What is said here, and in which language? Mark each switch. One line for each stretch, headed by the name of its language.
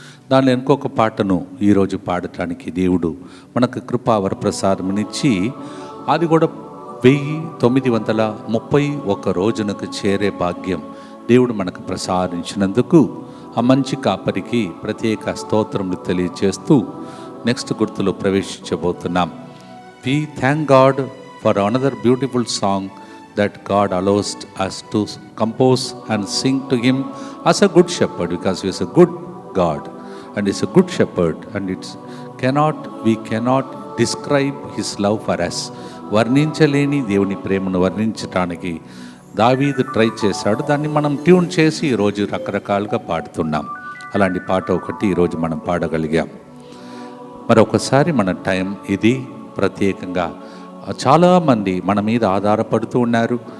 Telugu: దానిలో ఇంకొక పాటను ఈరోజు పాడటానికి దేవుడు మనకు కృపావర ప్రసాదమునిచ్చి అది కూడా 1931 రోజునకు చేరే భాగ్యం దేవుడు మనకు ప్రసాదించినందుకు ఆ మంచి కాపరికి ప్రత్యేక స్తోత్రములు తెలియచేస్తూ next గుర్తులో ప్రవేశించబోతున్నాం.
English: We thank God for another beautiful song that God allows us to compose and sing to Him as a good shepherd, because He is a good God and He is a good shepherd, and we cannot describe His love for us.
Telugu: వర్ణించలేని దేవుని ప్రేమను వర్ణించటానికి దావీదు try చేశాడు. దాన్ని మనం tune చేసి ఈరోజు రకరకాలుగా పాడుతున్నాం. అలాంటి పాట ఒకటి ఈరోజు మనం పాడగలిగాం. మరొకసారి మన టైం ఇది. ప్రత్యేకంగా చాలామంది మన మీద ఆధారపడుతూ ఉన్నారు.